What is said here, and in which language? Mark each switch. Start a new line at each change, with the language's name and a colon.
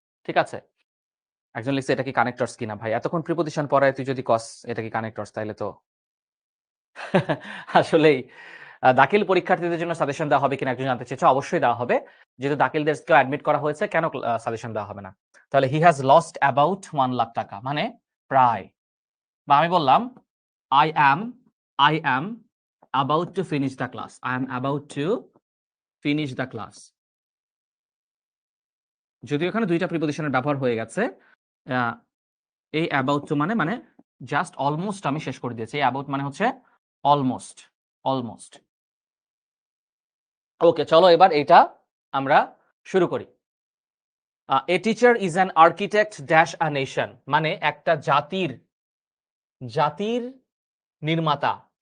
Bangla: ঠিক আছে, একজন লিখছে এটা কি কানেক্টরস কিনা। ভাই এতক্ষণ প্রিপোজিশন পড়ায় তুই যদি কস এটা কি কানেক্টরস, তাইলে তো আসলেই দাখিল পরীক্ষার্থীদের জন্য সাজেশন দেওয়া হবে কিনা একজন জানতে চেয়েছে। অবশ্যই দেওয়া হবে, যেহেতু দাখিলদেরকেও অ্যাডমিট করা হয়েছে, কেন সাজেশন দেওয়া হবে না।
English: তাহলে he has lost about 1 lakh taka,
Bangla: মানে প্রায়। বা আমি বললাম
English: I am about to finish the class. I am about to finish the class.
Bangla: যদিও এখানে দুইটা প্রিপোজিশনের ব্যবহার হয়ে গেছে। এই অ্যাবাউট টু মানে জাস্ট অলমোস্ট আমি শেষ করে দিয়েছি। এই অ্যাবাউট মানে হচ্ছে অলমোস্ট। ওকে, চলো এবার এটা আমরা শুরু করি।
English: a teacher is an architect dash a nation,
Bangla: মানে একটা জাতির নির্মাতা।